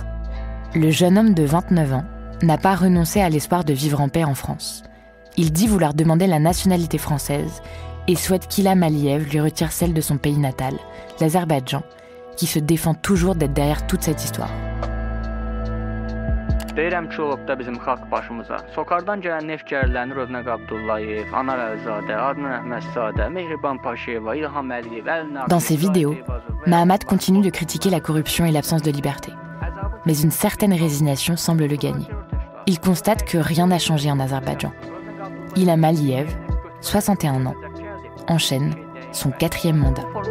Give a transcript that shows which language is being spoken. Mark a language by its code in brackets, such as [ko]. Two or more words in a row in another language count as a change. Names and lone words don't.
[fr] Le jeune homme de 29 ans n'a pas renoncé à l'espoir de vivre en paix en France. Il dit vouloir demander la nationalité française et souhaite qu'Ilham Aliyev lui retire celle de son pays natal, l'Azerbaïdjan, qui se défend toujours d'être derrière toute cette histoire. [az] Deyirəm ki, olub da bizim xalq başımıza. Sokardan gələn neft gərilərini Rövnəq Abdullayev, Anar Əlizadə, Adnan Əhmədzadə, Mehriban Paşayeva, İlham Əliyev, Əlnar... [fr] Dans ses vidéos, Mahamat continue de critiquer la corruption et l'absence de liberté. Mais une certaine résignation semble le gagner. Il constate que rien n'a changé en Azerbaïdjan. Ilham Aliyev, 61 ans, enchaîne son 4e mandat.